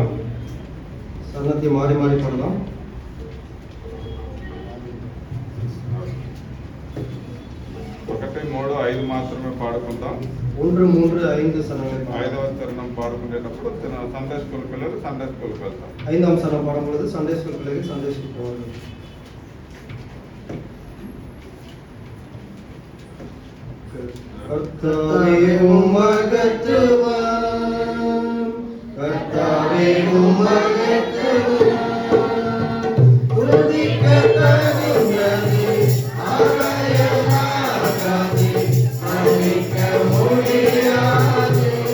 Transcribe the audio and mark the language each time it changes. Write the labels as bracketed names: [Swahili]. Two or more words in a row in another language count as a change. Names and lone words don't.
[Tamil] சரணத்தை மாறி மாறி பாடலாம். [Telugu] ఒకటి మూడు ఐదు మాత్రమే పాడుకుందాం. [Tamil] 1 3 5 சரணங்களை பாடலாம். [Telugu] 5వ చరణం పాడుకునేటప్పుడు [English] Sunday school [Telugu] పిల్లలు [English] Sunday school [Telugu] వెళ్తాం. [Tamil] 5ஆம் சரணம் பாடும்பொழுது [English] Sunday school [Tamil] பிள்ளைகள் [English] Sunday school [Tamil] போவார்கள். கர்த்தாவே உம்மகத்துவம், கர்த்தாவே உம்மகத்துவம், துதிக்கத்தகுந்தது, ஆராயலாகாது, வர்ணிக்க முடியாது.